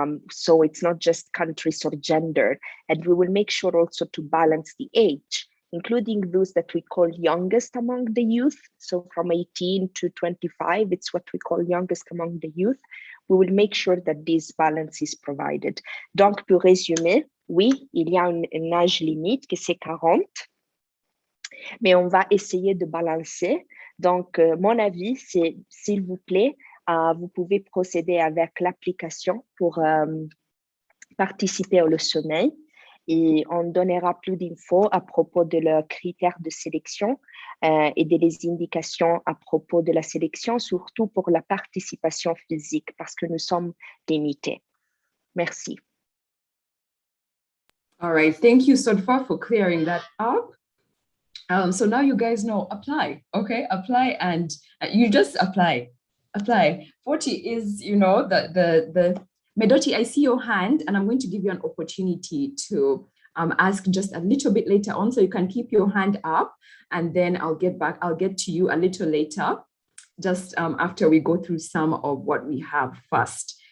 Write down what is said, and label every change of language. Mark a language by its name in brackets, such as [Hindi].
[English] So it's not just countries or gender. And we will make sure also to balance the age, including those that we call youngest among the youth. So from 18 to 25, it's what we call youngest among the youth. We will make sure that this balance is provided. [French] Donc, pour résumer, oui, il y a un âge limite que c'est 40, mais on va essayer de balancer. Donc, mon avis, c'est, s'il vous plaît, vous pouvez procéder avec l'application pour participer au sommet. Et on donnera plus d'infos à propos de leurs critères de sélection et des indications à propos de la sélection, surtout pour la participation physique, parce que nous sommes limités. Merci. [English] All right, thank you, Sodfa, for clearing that up. So now you guys know, apply, okay? Apply, and you just apply. 40 is, the Medoti, I see your hand, and I'm going to give you an opportunity to ask just a little bit later on, so you can keep your hand up, and then I'll get to you a little later, just after we go through some of what we have first.